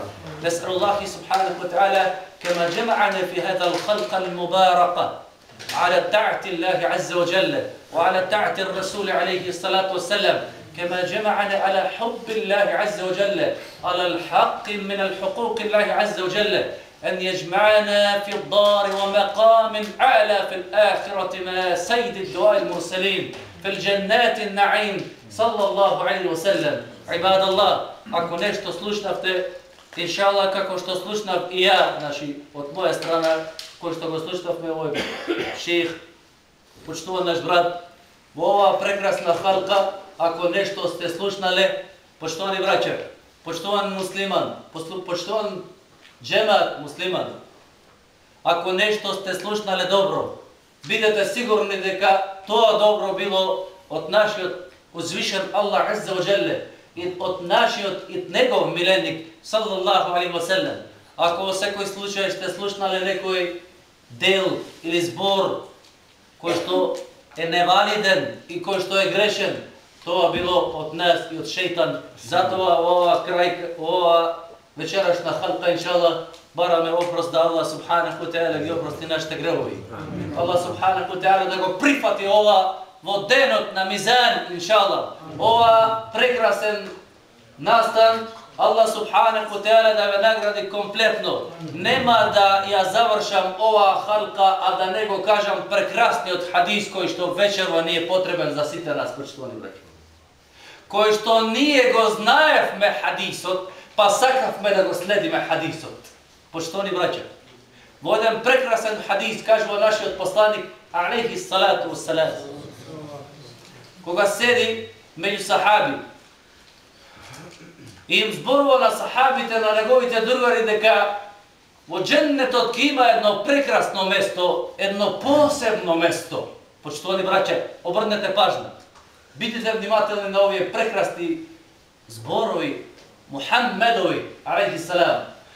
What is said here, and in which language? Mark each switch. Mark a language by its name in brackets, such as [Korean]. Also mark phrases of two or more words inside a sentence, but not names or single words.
[Arabic] نسأل الله سبحانه وتعالى كما جمعنا في هذا الخلق المبارك على طاعة الله عز وجل وعلى طاعة الرسول عليه الصلاة والسلام، كما جمعنا على حب الله عز وجل، على الحق من الحقوق الله عز وجل، أن يجمعنا في الدار ومقام أعلى في الآخرة مع سيد الدعاء المرسلين في الجنات النعيم صلى الله عليه وسلم. عباد الله, [Macedonian] ако нешто слушнавте, иншалла како што слушнав и ја, значи од моја страна, кој што го слушнавме овој шејх, почитуван наш брат, во оваа прекрасна халка, ако нешто сте слушнале, почитувани браќа, почитуван муслиман, почитуван джемат муслиман, ако нешто сте слушнале добро, бидете сигурни дека тоа добро било од нашиот узвишен Аллах [Arabic] عز وجل [Macedonian] и од нашиот и негов миленик [Arabic] صلى الله عليه وسلم. [Macedonian] Ако во секој случај сте слушнале некој дел или збор кој што е невалиден и кој што е грешен, тоа било од нас и од шејтан. Затоа ова крај, ова вечерашна халка, иншалlah, бараме опрост да [Arabic] الله سبحانه وتعالى [Macedonian] ги опрости нашите гревови. [Arabic] الله سبحانه وتعالى [Macedonian] да го прифати ова во денот на мизан, иншалlah. Ова прекрасен настан, [Arabic] الله سبحانه وتعالى [Macedonian] да ве награди комплетно. Нема да ја завршам ова халка, а да не го кажам прекрасниот хадис кој што вечерва ни е потребен за сите нас, почитувани браќа. Кој што ние го знаевме хадисот, па сакавме да го следиме хадисот. Почитувани браќа, во еден прекрасен хадис кажува нашиот посланик [Arabic] عليه الصلاة والسلام, [Macedonian] кога седи меѓу сахаби и им зборува на сахабите, на неговите другари, дека во дженнетот ќе има едно прекрасно место, едно посебно место. Почитувани браќа, обрнете пажна, бидете внимателни на овие прекрасни зборови Muhammedovi, [Arabic] عليه السلام,